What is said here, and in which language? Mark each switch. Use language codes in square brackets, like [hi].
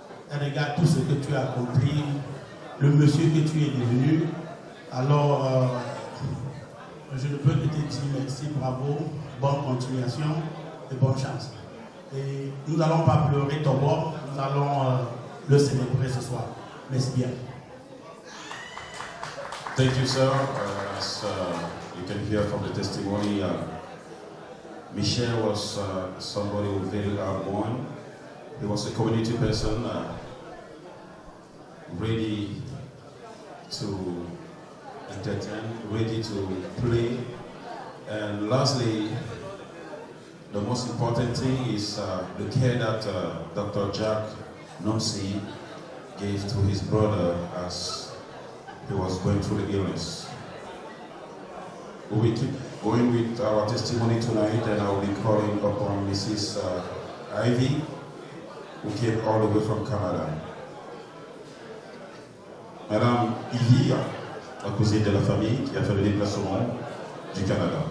[fr] Elle regarde tout ce que tu as accompli, le monsieur que tu es devenu. Alors, je ne peux que te dire merci, bravo, bonne continuation et bonne chance. Et nous n'allons pas pleurer Togo, nous allons le célébrer ce soir. Merci bien. [en] Thank you, sir. As you can hear from the testimony, Michel was somebody who was very outgoing. He was a community person, ready to entertain, ready to play. And lastly, the most important thing is the care that Dr. Jack Nomsi gave to his brother as he was going through the illness. We keep going with our testimony tonight, and I will be calling upon Mrs. Ivy, who came all the way from Canada. [fr] Madame Ivy, la cousine de la famille, qui a fait le déplacement du Canada.